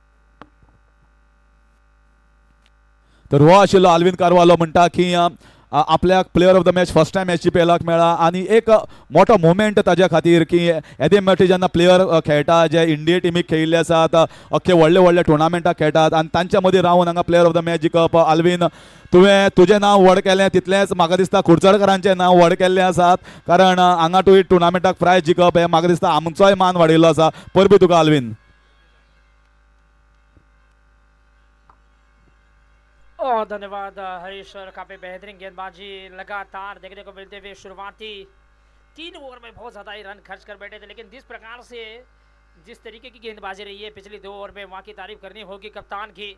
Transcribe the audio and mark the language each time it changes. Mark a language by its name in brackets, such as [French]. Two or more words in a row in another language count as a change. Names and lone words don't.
[Konkani] तर हो आशिल्लो आल्विन कार्वालो, म्हणटा की आपल्याक [English] player of the match first time match [Konkani] पेलाक मेळ्ळा, आनी एक मोठो मोमेंट ताज्या खातीर की येदे फावटी जेन्ना प्लेयर खेळटा जे इंडिया टिमीक खेळिल्ले आसात, अख्खे व्हडले व्हडले टुर्नामेंटाक खेळटात, आनी तांच्या मदीं रावन हांगा [English] player of the match [Konkani] जिखप। आल्विन, तुवें तुजें नांव व्हड केलें, तितलेंच म्हाका दिसता कुडचडकरांचें नांव व्हड केल्लें आसात, कारण हांगा तुवें टुर्नामेंटाक प्रायज जिखप हें म्हाका दिसता आमचोय मान वाडयल्लो आसा। परबी तुका आल्विन। [Hindi] और धन्यवाद हरीश सर, काफ़ी बेहतरीन गेंदबाजी लगातार देखने को मिलते हुए। शुरुआती 3 ओवर में बहुत ज़्यादा ही रन खर्च कर बैठे थे, लेकिन जिस तरीके की गेंदबाजी रही है पिछली 2 ओवर में, वहाँ की तारीफ करनी होगी कप्तान की।